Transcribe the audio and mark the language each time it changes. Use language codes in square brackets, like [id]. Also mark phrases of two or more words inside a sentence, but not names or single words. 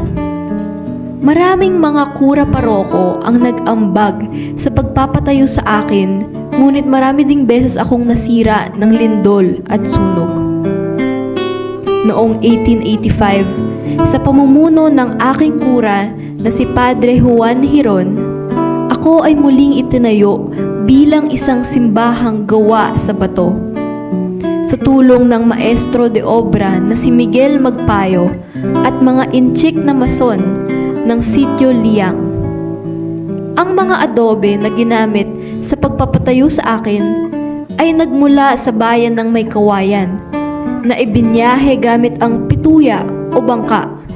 [tl] Maraming mga kura paroko ang nag-ambag sa pagpapatayo sa akin, ngunit marami ding beses akong nasira ng lindol at sunog. Noong 1885, sa pamumuno ng aking kura na si Padre Juan Hiron, ako ay muling itinayo bilang isang simbahang gawa sa bato. Sa tulong ng [es] maestro de obra [tl] na si Miguel Magpayo at mga inchik na mason ng Sitio Liang. Ang mga adobe na ginamit sa pagpapatayo sa akin ay nagmula sa bayan ng May Kawayan na ibinyahe gamit ang pituya o bangka.